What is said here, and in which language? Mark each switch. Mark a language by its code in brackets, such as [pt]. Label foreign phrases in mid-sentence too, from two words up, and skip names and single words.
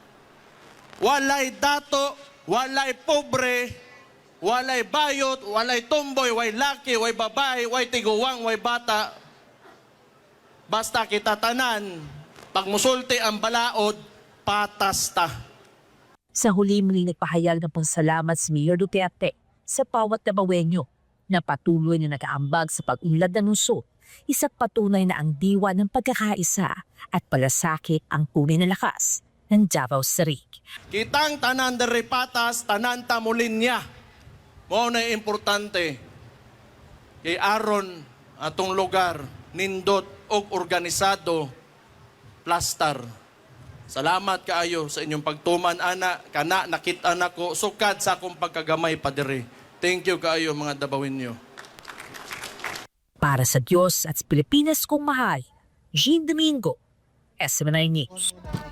[ceb] Walay dato, walay pobre, walay bayot, walay tomboy, way laki, way babae, way tiguwang, way bata. Basta kita tanan, pag musulti ang balaod, patas ta. [tl] Sa huli muling nagpahayag ng pasalamat si Mayor Duterte sa bawat Dabawenyo na patuloy na nag-aambag sa pag-unlad ng lungsod, isa't patunay na ang diwa ng pagkakaisa at palasakit ang tunay na lakas ng Davao City. [ceb] Kitang tanan diri patas, tanan ta mulinya. Mao na importante kay aron atong lugar nindot og organisado plastar. Salamat kaayo sa inyong pagtuman ana kana nakita nako sukad sa akong pagkagamay pa diri. [en] Thank you [ceb] kaayo mga Dabawenyo. [tl] Para sa Diyos at sa Pilipinas kong mahal, Jean Domingo, SM9 News.